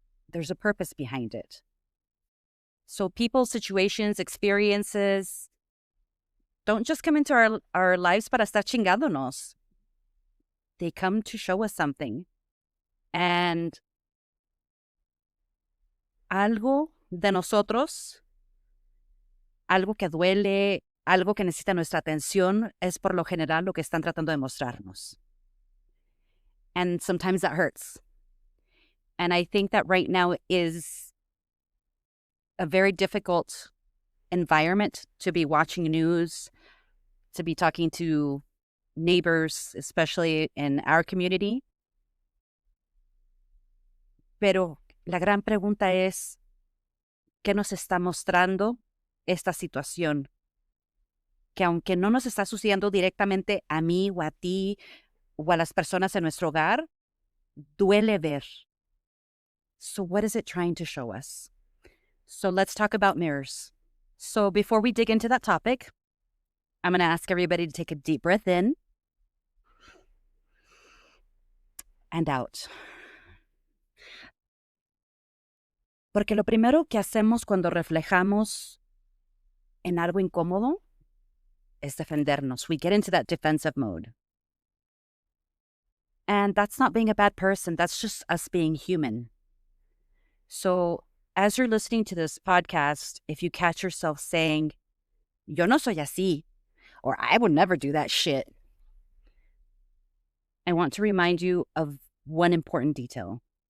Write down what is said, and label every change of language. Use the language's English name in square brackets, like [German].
[English] There's a purpose behind it. So people, situations, experiences don't just come into our lives [Spanish] para estar chingándonos. [English] They come to show us something. [Spanish] And algo de nosotros, algo que duele, algo que necesita nuestra atención, es por lo general lo que están tratando de mostrarnos. [English] And sometimes that hurts. And I think that right now is a very difficult environment to be watching news, to be talking to neighbors, especially in our community. [Spanish] Pero la gran pregunta es, ¿qué nos está mostrando esta situación? Que aunque no nos está sucediendo directamente a mí o a ti o a las personas en nuestro hogar, duele ver. [English] So what is it trying to show us? So let's talk about mirrors. So before we dig into that topic, I'm going to ask everybody to take a deep breath in and out. [Spanish] Porque lo primero que hacemos cuando reflejamos en algo incómodo es defendernos. [English] We get into that defensive mode. And that's not being a bad person. That's just us being human. So as you're listening to this podcast, if you catch yourself saying, [Spanish] yo no soy así, [English] or I would never do that shit, I want to remind you of one important detail.